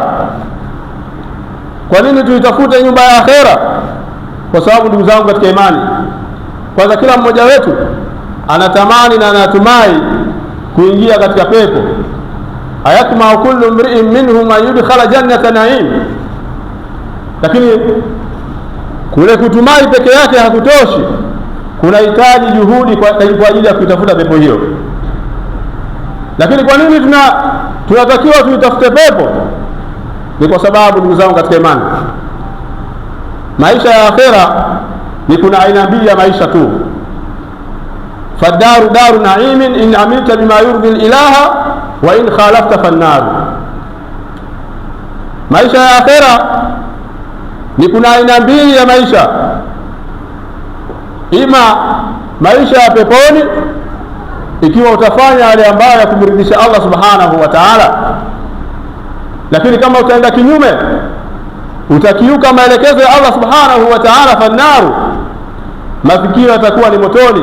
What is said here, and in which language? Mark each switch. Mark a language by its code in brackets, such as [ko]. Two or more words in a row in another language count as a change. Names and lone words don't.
[sw] Kwa nini tuitafute nyumba ya akhira? Kwa sababu ndugu zangu katika imani, kwanza kila mmoja wetu anatamani na anatumai kuingia katika pepo. [ar] أيطمع كل امرئ منهم أن يدخل جنة نعيم, [sw] lakini kule kutumai peke yake hakutoshi, kunahitaji juhudi kwa ajili ya kuitafuta pepo hiyo. Lakini kwa nini tunatakiwa tuitafute pepo? Ni kwa sababu ndugu zangu katika imani, maisha ya akhera ni kuna aina mbili ya maisha tu. [ar] فالدار دار نعيم إن عملت بما يرضي الإله وإن خالفت فالنار. [sw] Maisha ya akhera ni kuna aina mbili ya maisha, ima maisha ya peponi ikiwa utafanya yale ambayo kumridhisha Allah [ar] سبحانه وتعالى, [sw] lakini kama utaenda kinyume, utakiuka maelekezo ya Allah [ar] سبحانه وتعالى, [sw] fannaru, mafikio yatakuwa ni motoni.